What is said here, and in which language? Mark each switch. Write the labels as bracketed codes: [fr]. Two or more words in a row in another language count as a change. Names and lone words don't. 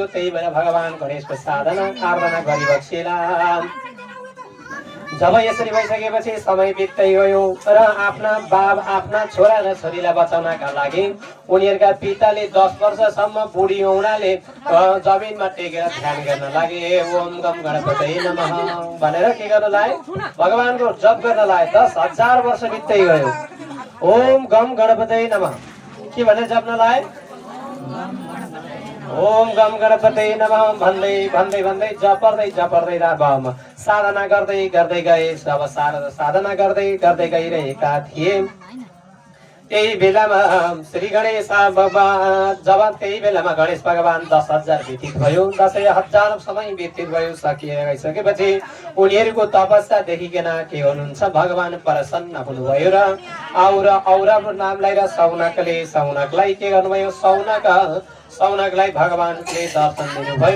[ne] त्यही भएर भगवान गणेशको साधना आराधना गरिबक्सेला। जब यसरी भइसकेपछि समय बित्दै गयो र आफ्ना छोरा र छोरीलाई बचाउनका लागि उनीहरूका पिताले 10 वर्षसम्म बुढी औँलाले जमिनमा टेकेर ध्यान गर्न लागे। [sa] ओम गम गणपतये नमः [ne] भनेर के गर्न लागे भगवानको जप गर्न लागे। 10,000 वर्ष बित्दै गयो। [sa] ओम गम गणपतये नमः [ne] के भनेर जप्न लागे [sa] ओम गम गणपतये नमः [ne] भन्दै जपर्दै भावमा साधना गर्दै गए। अब साधना गर्दै गइरहेका थिए। त्यही बेलामा श्री गणेश जब त्यही बेलामा गणेश भगवान 10,000 व्यतीत भयो। 10,000 समय व्यतीत भयो सकिसकेपछि उनीहरूको तपस्या देखिकन के हुनुहुन्छ भगवान प्रसन्न हुनुभयो र औरको नामलाई र सौनकलाई के गर्नुभयो सौनकलाई भगवानले दर्शन दिनुभयो।